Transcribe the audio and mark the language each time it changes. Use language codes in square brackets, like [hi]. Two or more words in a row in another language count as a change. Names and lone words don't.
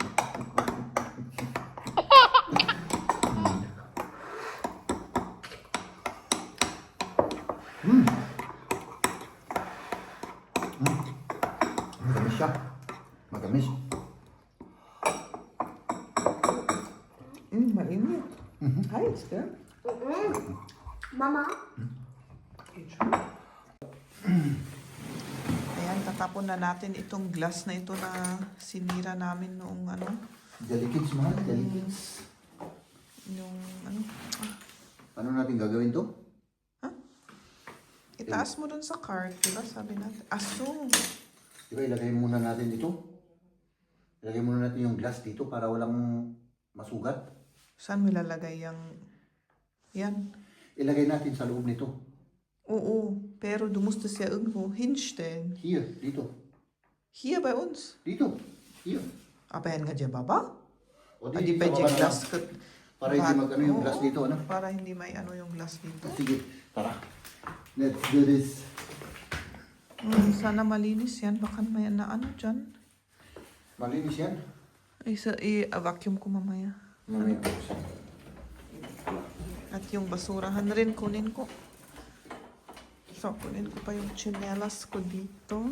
[tl] Matamis siya. Matamis. Mainit. [en] Hi, it's good. [tl] Mama? Ayan, tatapon na natin itong glass na ito na sinira namin noong ano, Jelly kids, mahal. Jelly kids. yung ano, Ano natin gagawin to? itaas mo dun sa cart, diba? Sabi natin, aso. Diba, ilagay muna natin dito. Ilagay muna natin yung glass dito para walang masugat. Saan mo ilalagay yung, yan. Ilagay natin sa loob nito. Oo, pero [de] du musst es ja irgendwo hinstellen. [en] Here, dito. [de] Hier bei uns. [tl] Dito. Here. Aber yan nga dyan, baba? O Ah, di sa ba baba yung na glass? lang. Para hindi mag-ano yung glass dito, ano? Para hindi may ano yung glass dito. Sige, tara. [en] Let's do this. [tl] Sana malinis yan. Baka may na ano dyan. Malinis yan. Ay, i-vacuum ko mamaya. Mamaya buksan. At yung basurahan rin, kunin ko. So, kunin ko pa yung chinelas ko dito.